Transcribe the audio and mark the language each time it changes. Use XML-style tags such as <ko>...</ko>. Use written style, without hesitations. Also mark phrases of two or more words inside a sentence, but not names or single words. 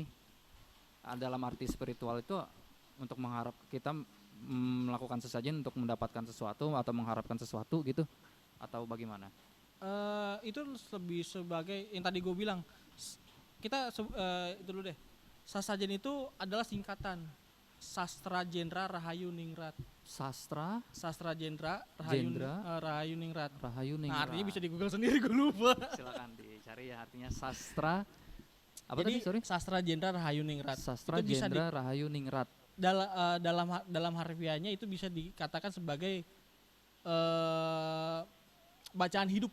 <id>Dalam arti spiritual itu untuk mengharap kita melakukan sesajen untuk mendapatkan sesuatu atau mengharapkan sesuatu gitu, atau bagaimana? Itu lebih sebagai yang tadi gue bilang itu dulu deh. Sesajen itu adalah singkatan Sastra Jendra Rahayu Ningrat. Sastra Jendra Jendra Rahayu Ningrat. Rahayu Nah, Ningrat. artinya bisa di Google sendiri, gue lupa. Silakan dicari ya artinya sastra apa Jadi tadi, sorry? Sastra Jendra Rahayu Ningrat. Sastra Itu bisa Jendra Rahayu Ningrat. dalam harfiahnya itu bisa dikatakan sebagai bacaan hidup.</id>